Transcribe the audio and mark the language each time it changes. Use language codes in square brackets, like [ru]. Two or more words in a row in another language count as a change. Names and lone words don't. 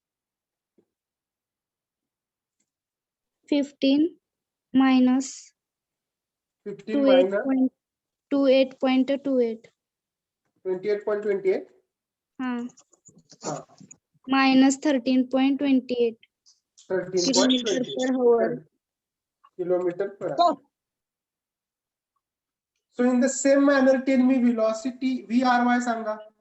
[en] 15 minus 15 minus 28.28. 28.28. हा हा, minus 13.28 kilometer 13.28 per hour. kilometer per hour. So in the same manner, tell me velocity VRY सांगा.